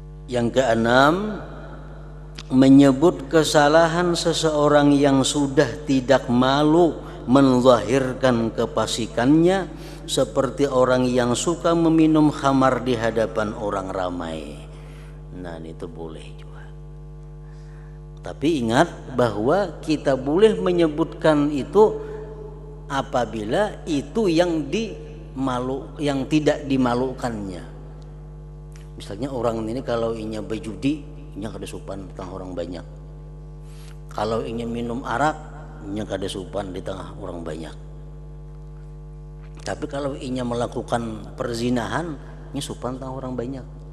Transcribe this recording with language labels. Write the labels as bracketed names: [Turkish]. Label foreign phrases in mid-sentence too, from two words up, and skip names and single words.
[Indonesian] Yang keenam, menyebut kesalahan seseorang yang sudah tidak malu menzahirkan kefasikannya, seperti orang yang suka meminum khamar di hadapan orang ramai. Nah, itu boleh juga. Tapi ingat bahwa kita boleh menyebutkan itu apabila itu yang tidak dimalukannya. [Banjar] Misalnya orang ini kalau inya berjudi, inya kada sopan di tengah orang banyak. Kalau inya minum arak, inya kada sopan di tengah orang banyak. Tapi kalau inya melakukan perzinahan, inya sopan tengah orang banyak.